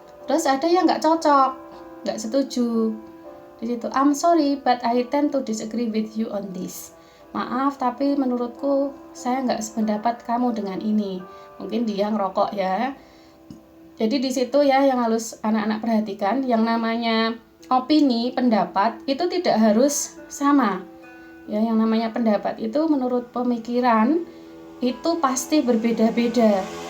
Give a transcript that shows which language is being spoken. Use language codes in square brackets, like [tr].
[id] Terus ada yang nggak cocok, nggak setuju. [en] Di situ, I'm sorry, but I tend to disagree with you on this. [id] Maaf, tapi menurutku saya nggak sependapat kamu dengan ini. Mungkin dia ngerokok ya. Jadi di situ ya yang harus anak-anak perhatikan, yang namanya opini, pendapat itu tidak harus sama. Ya, yang namanya pendapat itu menurut pemikiran itu pasti berbeda-beda.